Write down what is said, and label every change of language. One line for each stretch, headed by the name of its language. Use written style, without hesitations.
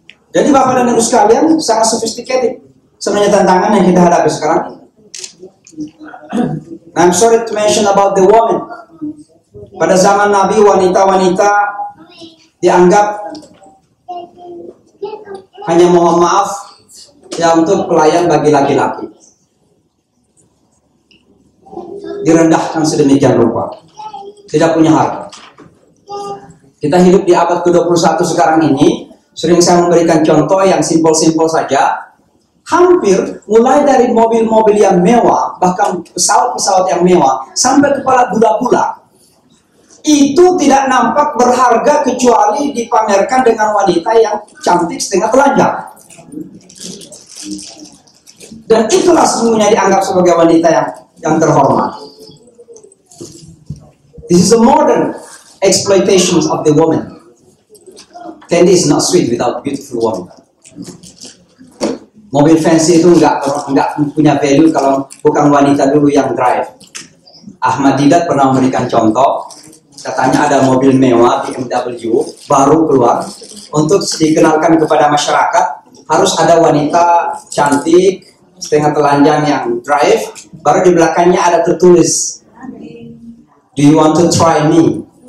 Indonesian: Jadi Bapak dan Ibu sekalian, sangat sophisticated sebenarnya tantangan yang kita hadapi sekarang.
English: I'm sorry to mention about the woman.
Indonesian: Pada zaman Nabi, wanita-wanita dianggap hanya mohon maaf ya untuk pelayan bagi laki-laki. Direndahkan sedemikian rupa, tidak punya harga. Kita hidup di abad ke-21 sekarang ini. Sering saya memberikan contoh yang simpel-simpel saja. Hampir mulai dari mobil-mobil yang mewah, bahkan pesawat-pesawat yang mewah, sampai kepala gula-gula, itu tidak nampak berharga kecuali dipamerkan dengan wanita yang cantik setengah telanjang. Dan itulah semuanya dianggap sebagai wanita yang terhormat.
English: This is a modern exploitation of the woman. Candy is not sweet without beautiful woman.
Indonesian: Mobil fancy itu nggak punya value kalau bukan wanita dulu yang drive. Ahmad Didat pernah memberikan contoh, katanya ada mobil mewah BMW baru keluar, untuk dikenalkan kepada masyarakat harus ada wanita cantik setengah telanjang yang drive, baru di belakangnya ada tertulis,
English: "Do you want to try me?"